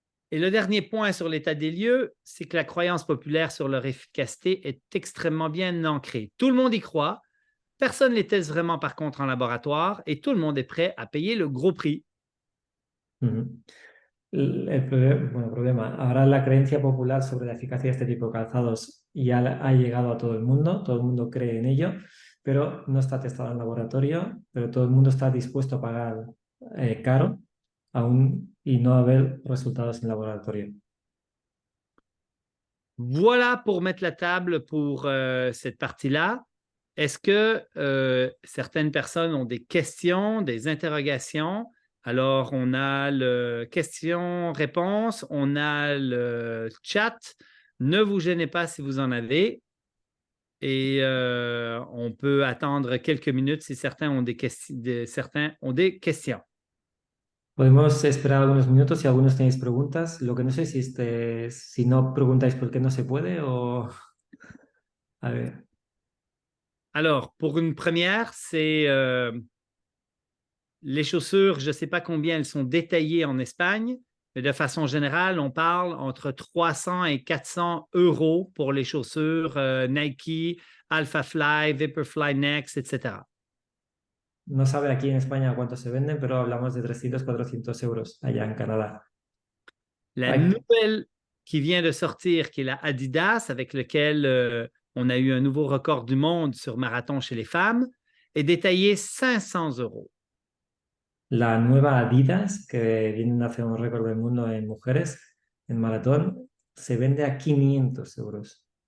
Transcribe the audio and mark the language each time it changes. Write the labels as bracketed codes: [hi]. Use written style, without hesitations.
[fr] Et le dernier point sur l'état des lieux, c'est que la croyance populaire sur leur efficacité est extrêmement bien ancrée. Tout le monde y croit, personne ne les teste vraiment par contre en laboratoire et tout le monde est prêt à payer le gros prix. [es] Problema. Ahora la creencia popular sobre la eficacia de este tipo de calzados ya ha llegado a todo el mundo cree en ello, pero no está testado en laboratorio, pero todo el mundo está dispuesto a pagar caro aún y no haber resultados en laboratorio. [fr] Voilà pour mettre la table pour cette partie-là. Est-ce que certaines personnes ont des questions, des interrogations? Alors, on a le question-réponse, on a le chat. Ne vous gênez pas si vous en avez. Et on peut attendre quelques minutes si certains ont des questions. [es] Podemos esperar algunos minutos si algunos tenéis preguntas. Lo que no sé si no preguntáis por qué no se puede o... A ver. [fr] Alors, pour une première, c'est les chaussures, je ne sais pas combien elles sont détaillées en Espagne, mais de façon générale, on parle entre 300 et 400 euros pour les chaussures Nike, Alphafly, Vaporfly Next, etc. [es] No sabe aquí en España cuánto se venden, pero hablamos de 300, 400 euros allá en Canadá. [fr] La Ay, nouvelle qui vient de sortir, qui est la Adidas, avec laquelle on a eu un nouveau record du monde sur marathon chez les femmes, est détaillée 500 euros. [es] la nueva Adidas, que viene a hacer un récord del mundo en mujeres, en maratón, se vende a 500 euros.